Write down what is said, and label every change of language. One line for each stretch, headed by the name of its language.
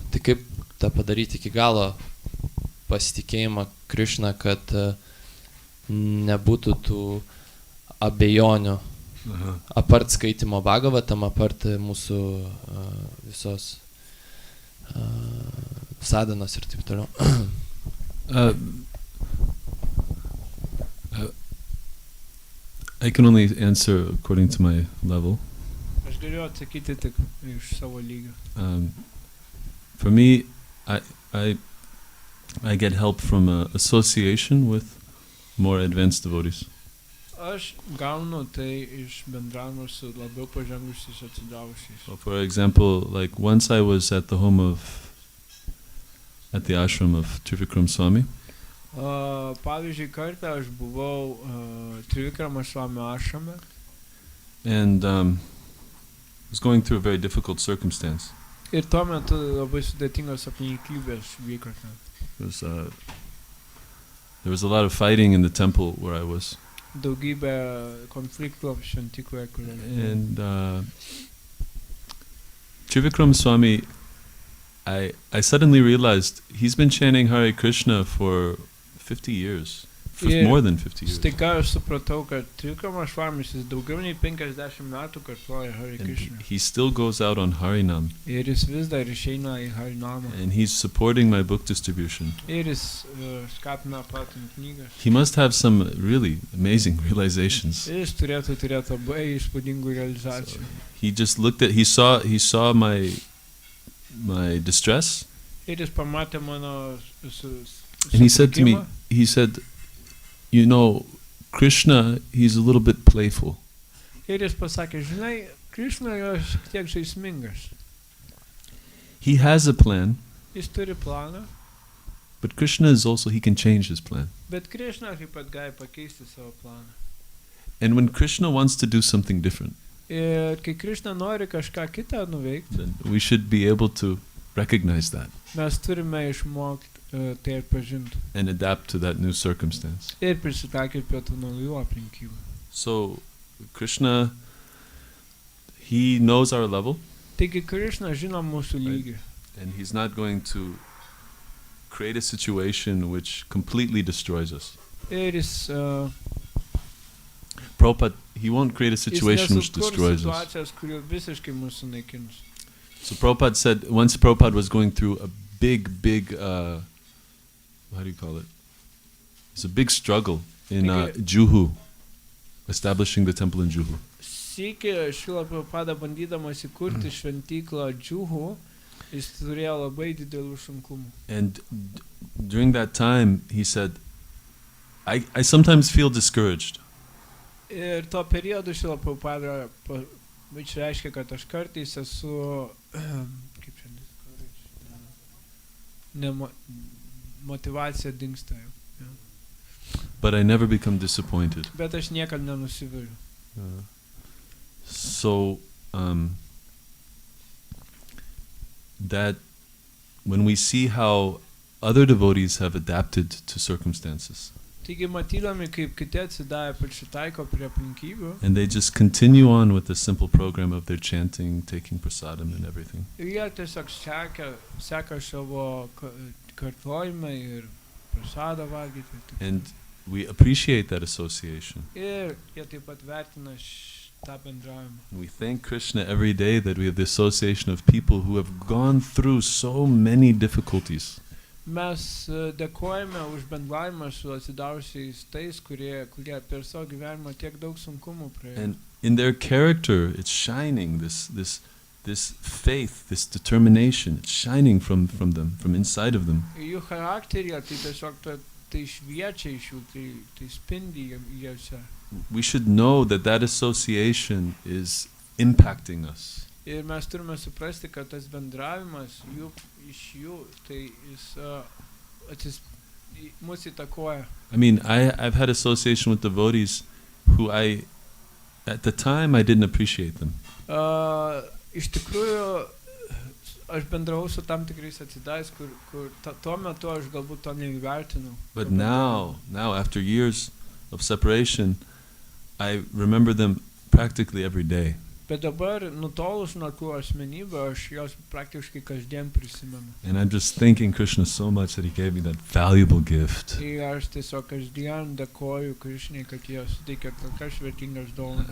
Lithuanian: Tai kaip tą padaryti iki galo pasitikėjimą Krišną, kad nebūtų tų abejonių. Apart skaitimo Bhagavatam, apart mūsų visos sadanos ir taip toliau.
English: I can only answer according to my level.
Lithuanian: Aš galiu atsakyti tik iš savo lygio.
English: For me, I get help from association with more advanced devotees.
Lithuanian: Aš gaunu tai iš bendravimo su labiau pažengusiais atsidavusiais.
English: So for example, like once I was at the ashram of Trivikram Swami.
Lithuanian: Pavyzdžiui, kartą aš buvau Trivikrama Swamio ašrame.
English: And was going through a very difficult circumstance.
Lithuanian: Ir tuo metu labai sudėtingos aplinkybės vyko ten.
English: There was a lot of fighting in the temple where I was.
Lithuanian: Daugybė konfliktų šventykloje, kurioje.
English: And Trivikram Swami, I suddenly realized he's been chanting Hare Krishna for 50 years. More than 50 years.
Lithuanian: Staiga aš supratau, kad Trivikrama Swamis jis daugiau nei 50 metų kartoja Hare Krishna.
English: He still goes out on Harinam.
Lithuanian: Ir jis vis dar išeina į Harinamą.
English: And he's supporting my book distribution.
Lithuanian: Ir jis skatina platinti knygas.
English: He must have some really amazing realizations.
Lithuanian: Jis turėtų labai įspūdingų realizacijų.
English: He just looked at, he saw my distress.
Lithuanian: Ir jis pamatė mano
English: and he said to me, you know, Krishna, he's a little bit playful.
Lithuanian: Ir jis pasakė, žinai, Krishna yra šiek tiek žaismingas.
English: He has a plan.
Lithuanian: Jis turi planą.
English: But Krishna is also, he can change his plan.
Lithuanian: Bet Krishna taip pat gali pakeisti savo planą.
English: And when Krishna wants to do something different,
Lithuanian: ir kai Krishna nori kažką kitą nuveikti,
English: then we should be able to recognize that.
Lithuanian: Mes turime išmokti tai atpažinti.
English: And adapt to that new circumstance.
Lithuanian: Ir prisitaikyti prie tų naujų aplinkybių.
English: So Krishna, he knows our level.
Lithuanian: Taigi Krishna žino mūsų lygį.
English: And he's not going to create a situation which completely destroys us.
Lithuanian: Ir jis
English: Prabhupada, he won't create a situation which destroys us.
Lithuanian: Visiškai mūsų naikins.
English: So Prabhupada said, once Prabhupada was going through a big, how do you call it? It's a big struggle in Juhu, establishing the temple in Juhu.
Lithuanian: Sykį Šrila Prabhupada bandydamas įkurti šventyklą Juhu, jis turėjo labai didelių sunkumų.
English: And during that time, he said, I sometimes feel discouraged.
Lithuanian: Ir tuo periodu Šrila Prabhupada išreiškia, kad aš kartais esu, kaip šiandien, motivacija dingsta.
English: but I never become disappointed.
Lithuanian: bet aš niekad nenusiviliu.
English: So that when we see how other devotees have adapted to circumstances,
Lithuanian: Taigi matydami, kaip kiti atsidavę prisitaiko prie aplinkybių,
English: and they just continue on with the simple program of their chanting, taking prasadam and everything.
Lithuanian: ir jie tiesiog seka savo kartojimą ir prasadą valgyti.
English: And we appreciate that association.
Lithuanian: Ir jie taip pat vertina tą bendravimą.
English: We thank Krishna every day that we have the association of people who have gone through so many difficulties.
Lithuanian: Mes dėkojame už bendravimą su atsidavusiais tais, kurie per savo gyvenimą tiek daug sunkumų praėjo.
English: And in their character, it's shining, this faith, this determination, it's shining from them, from inside of them.
Lithuanian: Jų charakteryje tai tiesiog tai šviečia iš jų, tai spindi jose.
English: We should know that that association is impacting us.
Lithuanian: Ir mes turime suprasti, kad tas bendravimas iš jų, tai jis mus įtakoja.
English: I mean, I've had association with devotees who at the time I didn't appreciate them.
Lithuanian: Iš tikrųjų, aš bendravau su tam tikrais atsidavęs, kur tuo metu aš galbūt to neįvertinau.
English: But now after years of separation, I remember them practically every day.
Lithuanian: Bet dabar, nutolus nuo tų asmenybių, aš jos praktiškai kasdien prisimenu.
English: And I'm just thanking Krishna so much that he gave me that valuable gift.
Lithuanian: Ir aš tiesiog kasdien dėkoju Krishnai, kad jie suteikė tokias vertingas dovanas.